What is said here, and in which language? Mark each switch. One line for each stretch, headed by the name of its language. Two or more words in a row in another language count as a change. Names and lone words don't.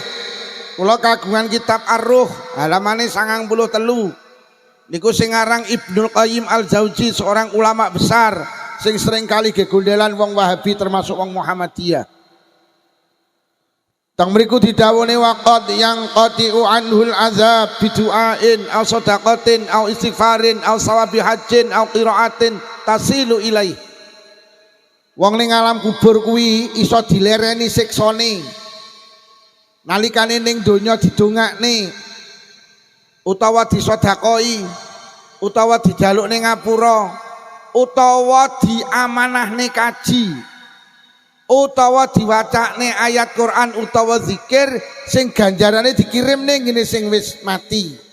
Javanese: Kula kagungan kitab Ar-Ruh halamane 93. Niku sing aran Ibnul Qayyim Al-Jauzi,
Indonesian: seorang ulama besar
Javanese: sing sering kali gegondelan wong Wahabi termasuk wong Muhammadiyah. Tang mriku didhawuhne
Arabic: وقد ينقطع عنه العذاب بدعاء أو صدقة أو استغفار أو ثواب حج أو قراءة تصل إليه.
Javanese: Wong ning alam kubur kuwi iso dilereni siksane. Nalikane ning donya didongakne utawa disedakoi, utawa dijaluk ning ngapura, utawa diamanahne kaji, utawa diwacane ayat Quran utawa zikir sing ganjarane dikirimne ngene sing wis mati.